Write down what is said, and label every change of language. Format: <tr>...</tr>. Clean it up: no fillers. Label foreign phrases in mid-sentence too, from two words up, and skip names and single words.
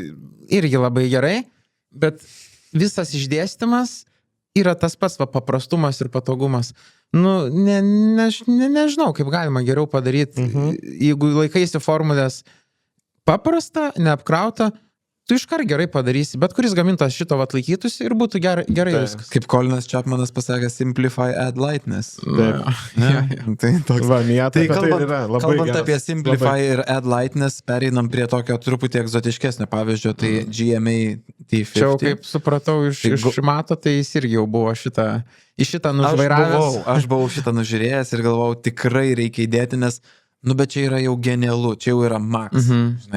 <lt>Irgi labai gerai, bet visas išdėstymas yra tas pats paprastumas ir patogumas. Nu, nežinau, kaip galima geriau padaryti. Jeigu laikaisi formulės paprasta, neapkrauta, tu iškart gerai padarysi, bet kuris gamintas šito atlaikytųsi ir būtų gerai viskas. Kaip Colinas Chapmanas pasakė,</lt> <en>simplify, add lightness.</en> <lt>Taip. Tai toks. Va, Miata, Tai apie kalbant, yra labai kalbant geras. apie Simplify ir</lt> <en>Add Lightness,</en> <lt>pereinam prie tokio truputį egzotiškesnio pavyzdžio, tai GMA T50. Čia jau kaip supratau iš Mato, tai jis irgi jau buvo į šitą nužvairavęs. Aš buvau šitą nužiūrėjęs ir galvojau, tikrai reikia įdėti, nes, bet čia yra jau genialu, čia jau yra max, žinai.</lt>